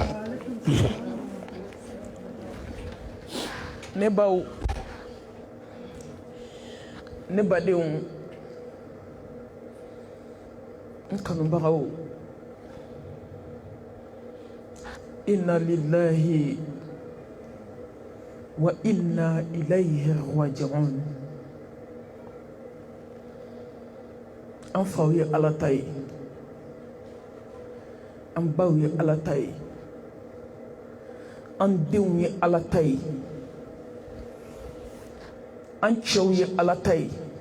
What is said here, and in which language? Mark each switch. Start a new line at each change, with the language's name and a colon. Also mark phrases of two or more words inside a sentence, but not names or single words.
Bambara: Nebaw nebadew nkanubagaw,
Arabic: إنا لله وإنا إليه راجعون.
Bambara: An faw ye Ala ta ye, an baw ye Ala ta ye, an denw ye Ala ta ye, an cɛw ye Ala ta ye.